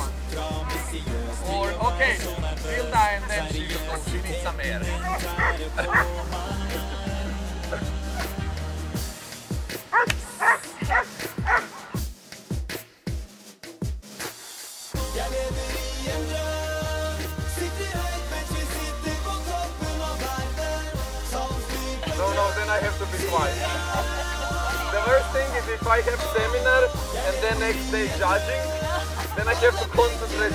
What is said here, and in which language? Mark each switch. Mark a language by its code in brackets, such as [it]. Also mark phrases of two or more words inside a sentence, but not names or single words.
[no] Fra ambisiøs til å være så nervøs. Seriøsiteten din tærer på meg. Jeg lever i en drøm, sitter høyt mens vi sitter på toppen av verden. [en] No, then I have to be quiet. The worst thing is if I have seminar and then next day judging, then I have to concentrate.